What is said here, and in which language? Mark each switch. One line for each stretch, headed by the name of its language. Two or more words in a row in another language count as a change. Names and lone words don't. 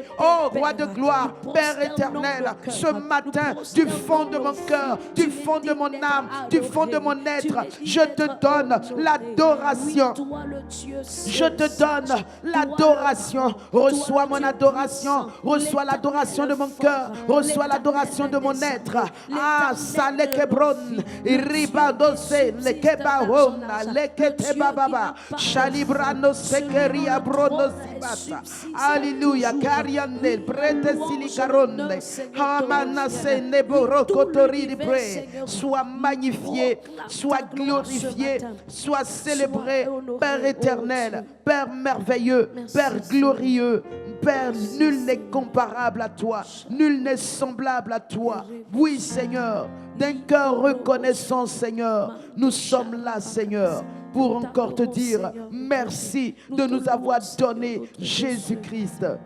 French: Oh, Roi de gloire, Père éternel, ce matin, du fond de mon cœur, du fond de mon âme, du fond de mon être, je te donne l'adoration. Je te donne l'adoration. Reçois mon adoration. Reçois l'adoration de mon cœur. Reçois l'adoration de mon être. Ah, salekebron, iribadose, lekebahona, leketebababa, shalibrano sekeria brono sibata. Alléluia. Kariane, prete silikaronne, hamanase neborokotori bre. Sois magnifié, sois glorifié, sois célébré, Père éternel, Père merveilleux, Père glorieux, Père, nul n'est comparable à toi, nul n'est semblable à toi. Oui, Seigneur, d'un cœur reconnaissant, Seigneur, nous sommes là, Seigneur, pour encore te dire merci de nous avoir donné Jésus-Christ.